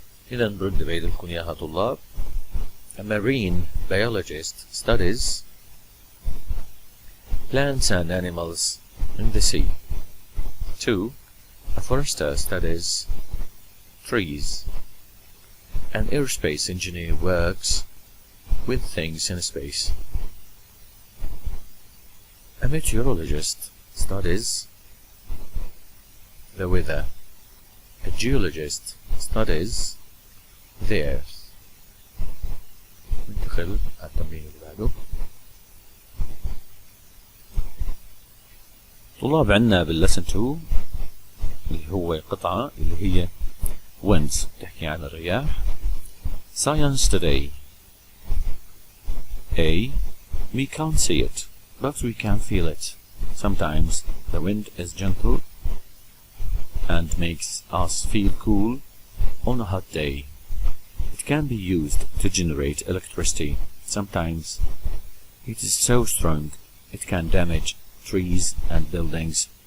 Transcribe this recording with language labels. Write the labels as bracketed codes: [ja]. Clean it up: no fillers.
[ar] إذن برد بيدلكم إياها طلاب. [en] A marine biologist studies plants and animals in the sea. 2. A forester studies trees. An aerospace engineer works with things in space. A meteorologist studies the weather. A geologist studies the earth. [ar] ندخل على التمرين اللي بعده. طلاب عنا باللسن 2 اللي هو قطعة اللي هي winds تحكي عن الرياح. [en] Science today. A. We can't see it, but we can feel it. Sometimes the wind is gentle and makes us feel cool on a hot day. It can be used to generate electricity. Sometimes it is so strong it can damage trees and buildings.